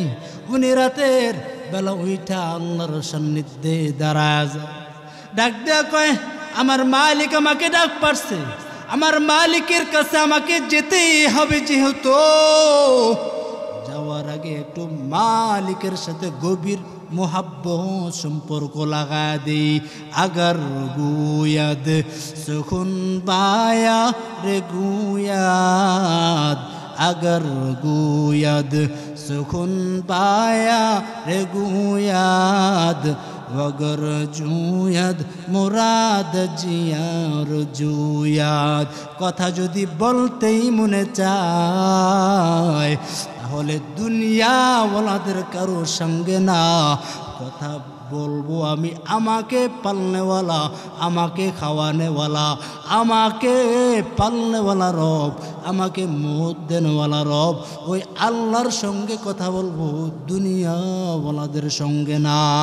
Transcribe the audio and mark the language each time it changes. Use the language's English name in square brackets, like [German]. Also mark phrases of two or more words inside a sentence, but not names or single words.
[Bangla] উনি রাতের বেলা উইঠা আল্লাহর সান্নিধ্যে দাঁড়ায় যায়, ডাক দেয়া কয়, আমার মালিক আমাকে ডাক পারছে, আমার মালিকের কাছে আমাকে যেতেই হবে। যেহেতু যাওয়ার আগে একটু মালিকের সাথে গভীর मोहब्बत সম্পর্ক লাগা দেই। [Persian] اگر گوید سخن با یار گوید، اگر گوید سخن با یار گوید، وگر جوید مراد ز یار جوید. [Bangla] কথা যদি বলতেই মনে চায়, তাহলে দুনিয়াওয়ালাদের কারো সঙ্গে না কথা বলবো আমি। আমাকে পালনেওয়ালা, আমাকে খাওয়ানেওয়ালা, আমাকে পালনেওয়ালা রব, আমাকে মত দেনওয়ালা রব, ওই আল্লাহর সঙ্গে কথা বলবো, দুনিয়াওয়ালাদের সঙ্গে না।